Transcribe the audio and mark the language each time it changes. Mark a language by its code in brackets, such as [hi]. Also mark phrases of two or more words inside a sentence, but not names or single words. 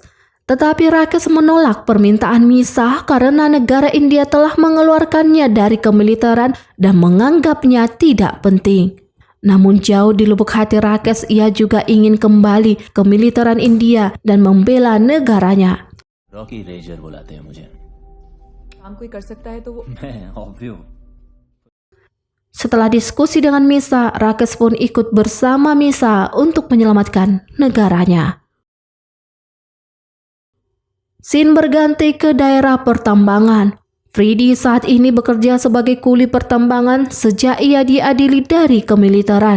[id] Tetapi Rakesh menolak permintaan Misa karena negara India telah mengeluarkannya dari kemiliteran dan menganggapnya tidak penting. Namun jauh di lubuk hati Rakesh, ia juga ingin kembali ke militeran India dan membela negaranya. [hi] रॉकी रेजर बुलाते हैं मुझे। काम कोई कर सकता है तो वो मैं ऑब्वियस। [id] Setelah diskusi dengan Misa, Rakesh pun ikut bersama Misa untuk menyelamatkan negaranya. Scene berganti ke daerah pertambangan. Freddy saat ini bekerja sebagai kuli pertambangan sejak ia diadili dari kemiliteran.